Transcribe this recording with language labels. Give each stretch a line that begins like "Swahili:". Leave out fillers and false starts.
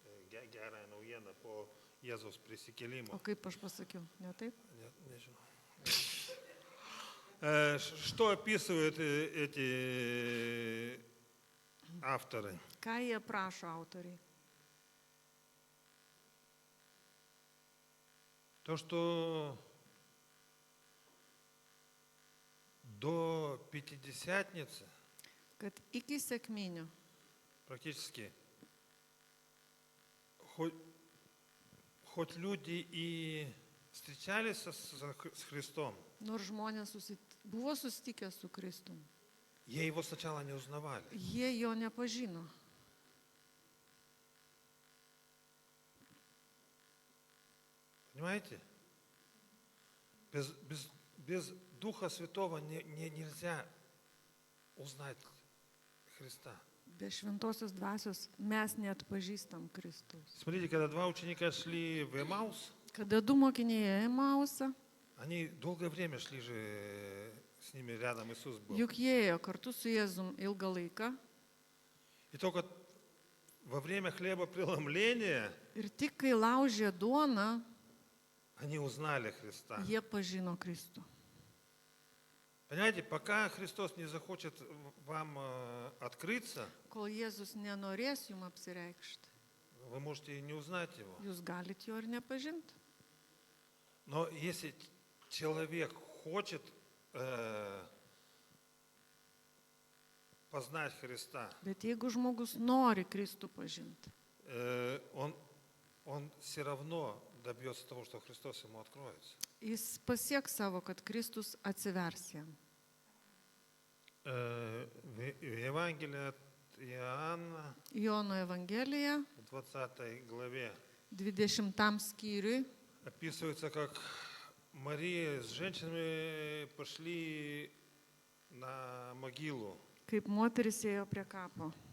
Lithuanian: gerąją naujieną po Jėzaus o prisikėlimo. kaip aš pasakiau, ne taip?
Russian: Нет,
Lithuanian: nežinau.
Russian: Что описывают эти авторы?
Lithuanian: Ką jie prašo autoriai?
Russian: То, что до Пятидесятницы
Lithuanian: Kad iki sekminių,
Russian: практически хоть люди и встречались с Христом,
Lithuanian: nors žmonės buvo susitikę su Kristum,
Russian: ей его сначала не узнавали.
Lithuanian: jie jo nepažino.
Russian: Понимаете? Без Духа Святого нельзя узнать Христа.
Lithuanian: Be šventosios dvasios mes neatpažįstam Kristaus.
Russian: Смотрите, когда два ученика шли в Эмаус,
Lithuanian: Kada du mokiniai ėjo į Mausą,
Russian: они долгое время шли же, с ними рядом Иисус был.
Lithuanian: juk jie ėjo kartu su Jėzum ilgą laiką
Russian: И только во время хлебопреломления
Lithuanian: ir tik kai laužė duoną,
Russian: они узнали Христа.
Lithuanian: jie pažino Kristų.
Russian: Понимаете, пока Христос не захочет вам открыться,
Lithuanian: Kol Jėzus nenorės jums apsireikšti,
Russian: вы можете и не узнать Его.
Lithuanian: jūs galite jo ir nepažinti.
Russian: Но если человек хочет познать Христа,
Lithuanian: Bet jeigu žmogus nori Kristų pažinti,
Russian: он все равно добьется того, что Христос ему откроется.
Lithuanian: jis pasieks savo, kad Kristus atsivers jam.
Russian: В Евангелии от Иоанна,
Lithuanian: Jono Evangelija,
Russian: в 20 главе,
Lithuanian: 20 skyriui,
Russian: описывается, как Мария с женщинами пошли на могилу.
Lithuanian: kaip moteris ėjo prie kapo.